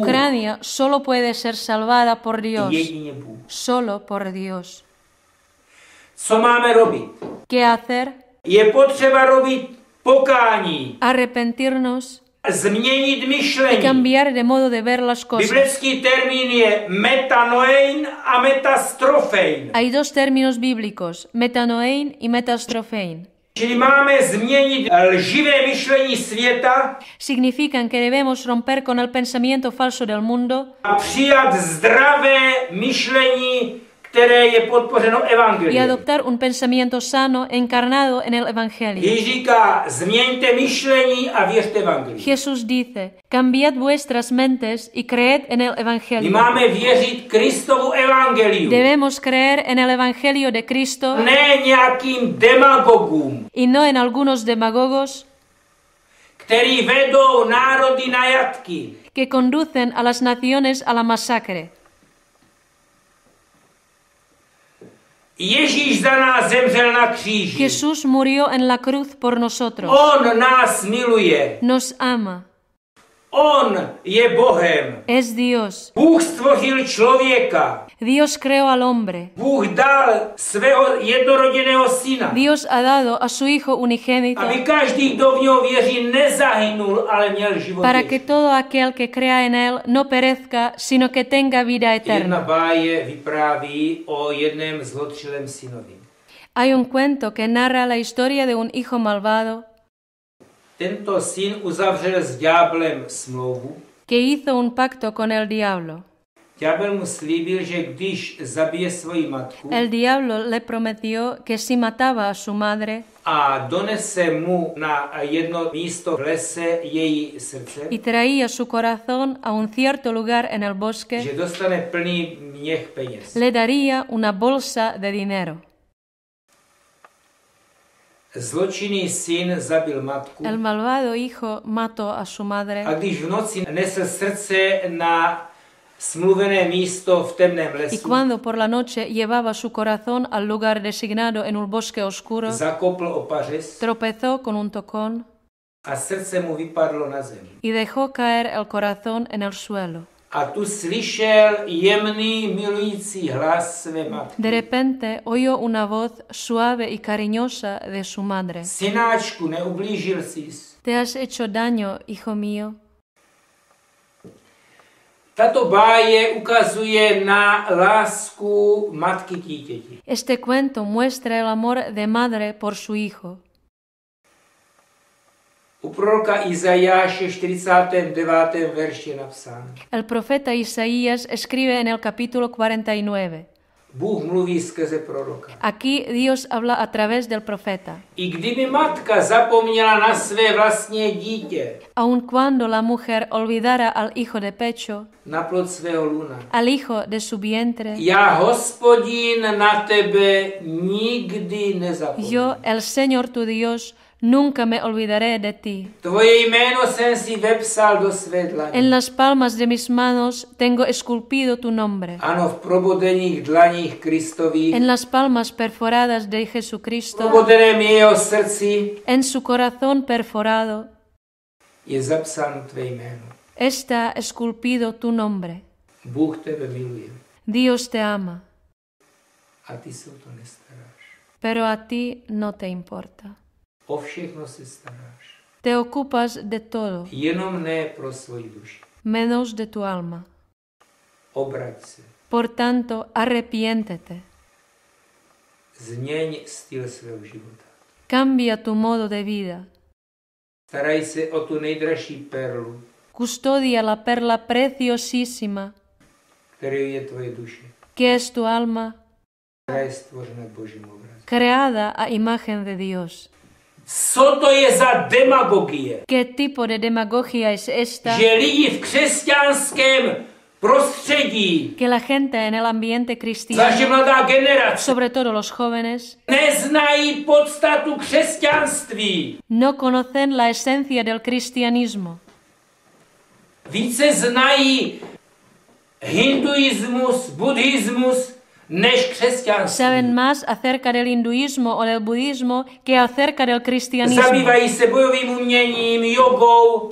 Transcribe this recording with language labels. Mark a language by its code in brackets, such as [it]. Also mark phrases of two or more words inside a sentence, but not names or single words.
[es] Ucrania solo puede ser salvada por Dios, [cs] Jedině Bůh. [es] solo por Dios. [cs] Co máme robit? [es] ¿Qué hacer? [cs] Je potřeba robit pokání, [es] Arrepentirnos [cs] změnit [es] y [cs] myšlení. [es] cambiar de modo de ver las cosas. [cs] Biblický termín je metanoein a metastrofein. [es] Hay dos términos bíblicos, metanoein y metastrofein. [cs] Čili máme změnit lživé myšlení světa [es] Significan que debemos romper con el pensamiento falso del mundo [cs] a přijat zdravé myšlení, které je podpořeno [es] y [cs] evangeliem. [es] adoptar un pensamiento sano encarnado en el Evangelio. [cs] Ježíš říká, změňte myšlení a věřte evangeliu. [es] Jesús dice, cambiad vuestras mentes y creed en el [cs] My [es] Evangelio. [cs] máme věřit Kristovu evangeliu, [es] Debemos creer en el Evangelio de Cristo [cs] ne nějakým demagogům, [es] y no en algunos demagogos [cs] který vedou národy na jatky. [es] que conducen a las naciones a la masacre. [cs] Ježíš za nás zemřel na kříži. [es] Jesús murió en la cruz por nosotros. [cs] On nás miluje. [es] Nos ama. [cs] On je Bohem. [es] Es Dios. [cs] Bůh stvořil člověka. [es] Dios creó al hombre. [cs] Bůh dal svého jednoroděného syna, [es] Dios ha dado a su Hijo unigénito [cs] aby každý, kdo v něho věří, nezahynul, ale měl život [es] para que [cs] věčný. [es] todo aquel que crea en Él no perezca, sino que tenga vida [cs] Jedna [es] eterna. [cs] báje vypráví o jednom zlotřilém synovi. [es] Hay un cuento que narra la historia de un hijo malvado [cs] Tento syn uzavřel s ďáblem smlouvu. [es] que hizo un pacto con el diablo. [cs] Ďábel mu slíbil, že když zabije svoji matku [es] El diablo le prometió que si mataba a su madre [cs] a donese mu na jedno místo v lese její srdce, [es] y traía su corazón a un cierto lugar en el bosque, [cs] že dostane plný měch peněz. [es] le daría una bolsa de dinero. [cs] Zločinný syn zabil matku [es] El malvado hijo mató a su madre [cs] a když v noci nesl srdce na smluvené místo v temném [es] y [cs] lesu, [es] cuando por la noche llevaba su corazón al lugar designado en un bosque oscuro, [cs] zakopl o pařez [es] tropezó con un tocón [cs] a srdce mu vypadlo na zem. [es] y dejó caer el corazón en el suelo. [cs] A tu slyšel jemný milující hlas své matky. [es] De repente oyó una voz suave y cariñosa de su madre. [cs] Synáčku, neublížil sis. [es] ¿Te has hecho daño, hijo mío? [cs] Tato báje ukazuje na lásku matky k dítěti. [es] Este cuento muestra el amor de madre por su hijo. [cs] U proroka Izajáše 49. verši je napsáno. [es] El profeta Isaías escribe en el capítulo 49. [cs] Bůh mluví skrze proroka. [es] Aquí Dios habla a través del profeta. [cs] I kdyby matka zapomněla na své vlastní dítě, [es] Aun cuando la mujer olvidara al hijo de pecho, [cs] na plod svého luna, [es] al hijo de su vientre, [cs] já, Hospodin, na tebe nikdy nezapomenu. [es] yo, el Señor tu Dios, nunca me olvidaré de ti. [cs] Tvoje jméno jsem si vepsal do své dlaně. [es] En las palmas de mis manos tengo esculpido tu nombre. [cs] Ano, v probodených dlaních Kristových, [es] En las palmas perforadas de [cs] v [es] Jesucristo, [cs] probodeném jeho srdci [es] en su corazón perforado, [cs] je zapsáno tvé jméno. [es] está esculpido tu nombre. [cs] Bůh tebe miluje [es] Dios te ama, [cs] a ty se o to nestaráš. [es] pero a ti no te importa. [cs] O všechno se staráš. [es] Te ocupas de todo, [cs] Jenom ne pro svoji duši. [es] menos de tu alma. [cs] Obrať se. [es] Por tanto, arrepiéntete. [cs] Změň styl svého života. [es] Cambia tu modo de vida. [cs] Staraj se o tu nejdražší perlu, [es] Custodia la perla preciosísima, [cs] kterou je tvoje duše, [es] que es tu alma, [cs] která je stvořena Božím obrazem. [es] creada a imagen de Dios. [cs] Co to je za demagogie? [es] ¿Qué tipo de demagogia es esta? [cs] Že lidi v křesťanském prostředí, [es] Que la gente en el ambiente [cs] zvláště [es] cristiano, [cs] mladá generace, [es] sobre todo los jóvenes, [cs] neznají podstatu křesťanství. [es] no conocen la esencia del cristianismo. [cs] Více znají hinduismus, buddhismus, než křesťanství. [es] Saben más acerca del hinduismo o del budismo que acerca del cristianismo. [cs] Zabývají se bojovým uměním, jogou,